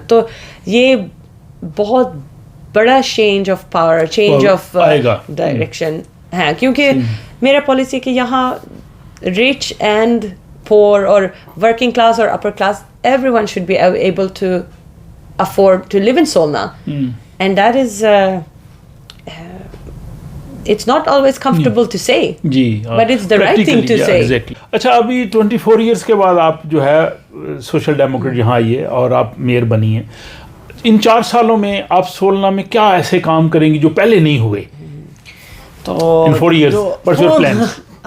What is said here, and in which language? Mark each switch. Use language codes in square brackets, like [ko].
[ur] تو یہ بہت بڑا change of power, change of direction ہے, کیونکہ میرا پالیسی کہ یہاں رچ اینڈ پور اور ورکنگ کلاس اور upper class [en] everyone should be able to afford to live in Solna. And that is it's not always comfortable to say, but it's the right thing to say. Exactly. [ur] اچھا ابھی 24 years کے بعد آپ جو ہے social Democrat یہاں آئیے اور آپ میئر بنی ہیں. ان 4 سالوں میں آپ سولنا میں کیا ایسے کام کریں گی جو پہلے نہیں ہوئے؟ تو [en] in 4 years, what's your plans?